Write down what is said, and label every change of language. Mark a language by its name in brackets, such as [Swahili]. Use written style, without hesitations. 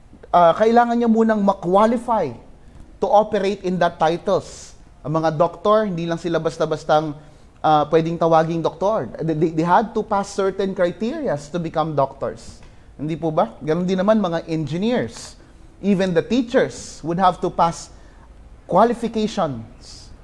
[Filipino] Kailangan niya munang ma-qualify [English] to operate in that titles. [Filipino] Ang mga doktor, hindi lang sila basta-bastang pwedeng tawaging doktor. [English] They had to pass certain criteria to become doctors. [Filipino] Hindi po ba? Ganon din naman mga engineers. [English] Even the teachers would have to pass qualifications.